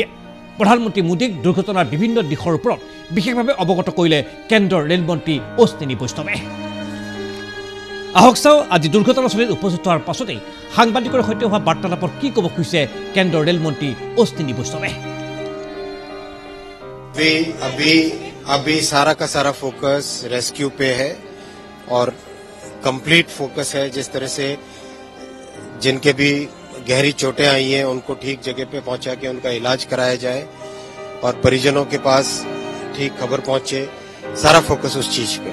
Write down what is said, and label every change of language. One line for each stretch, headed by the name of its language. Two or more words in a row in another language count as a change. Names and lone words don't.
Assamese: প্ৰধানমন্ত্ৰী মোদীক দুৰ্ঘটনাৰ বিভিন্ন দিশৰ ওপৰত বিশেষভাৱে অৱগত কৰিলে কেন্দ্ৰৰ ৰেলমন্ত্ৰী অশ্বিনী বৈষ্ণৱে। আহক চাওঁ আজি দুৰ্ঘটনাস্থলীত উপস্থিত হোৱাৰ পাছতেই সাংবাদিকৰ সৈতে হোৱা বাৰ্তালাপত কি ক'ব খুজিছে কেন্দ্ৰৰ ৰেলমন্ত্ৰী অশ্বিনী বৈষ্ণৱে।
Hindi: अभी सारा का सारा फोकस रेस्क्यू पे है और कंप्लीट फोकस है। जिस तरह से जिनके भी गहरी चोटें आई हैं उनको ठीक जगह पे पहुंचा के उनका इलाज कराया जाए और परिजनों के पास ठीक खबर पहुंचे, सारा फोकस उस चीज पे।